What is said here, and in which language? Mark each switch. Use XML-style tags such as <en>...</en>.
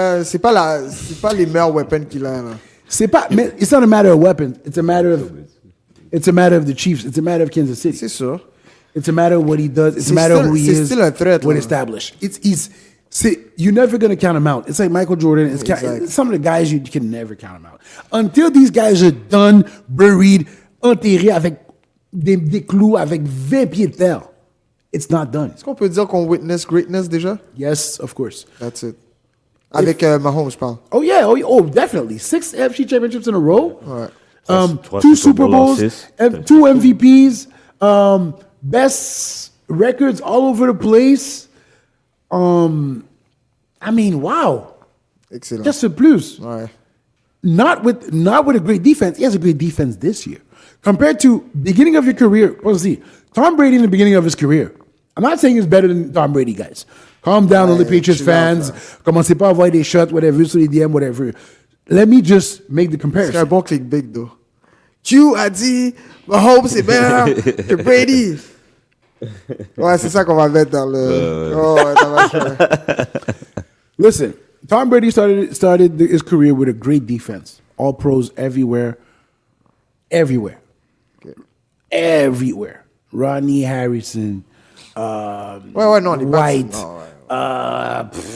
<fr>C'est pas les meilleurs weapons qu'il a. Là. Mais</fr> <en>it's not a matter of weapons. It's a matter of the Chiefs. It's a matter of Kansas City.</en> <fr>C'est sûr.</fr> <en>It's a matter of what he does. It's a matter of who he is.</en> <fr>C'est still un threat.</fr> <en>What established. You're never going to count him out. It's like Michael Jordan. Some of the guys, you can never count him out. Until these guys are done, buried,</en> <fr>enterrés avec des clous, avec 20 pieds de terre,</fr> <en>it's not done.</en> <fr>Est-ce qu'on peut dire qu'on</fr> <en>witness greatness</en> <fr>déjà?</fr> <en>Yes, of course. That's it.</en> <fr>Avec Mahomes, je parle.</fr> <en>Oh, yeah. Oh, definitely. 6 AFC championships in a row.</en> <fr>Ouais.</fr> <en>2 Super Bowls, losses. 2 MVPs, best records all over the place. I mean, wow. Excellent. Just a plus.</en> <fr>Ouais.</fr> <en>Not with a great defense. He has a great defense this year. Compared to beginning of your career, let's see. Tom Brady in the beginning of his career. I'm not saying he's better than Tom Brady, guys. Calm down, all the Patriots fans.</en> <fr>Commencez pas à avoir des shots, whatever, sur les DM, whatever.</fr> <en>Let me just make the</en> <fr>C'est</fr> <en>comparison.</en> <fr>un bon clickbait,</fr> <en>though.</en> <fr>Q a dit Mahomes c'est meilleur que Brady. Ouais, c'est ça qu'on va mettre dans le. Oh, ouais, ça va faire.</fr> <en>Listen, Tom Brady started his career with a great defense. All pros everywhere. Everywhere. Everywhere. Rodney Harrison.</en> <fr>Ouais, non, les</fr> <en>White.</en> <fr>non, ouais.</fr>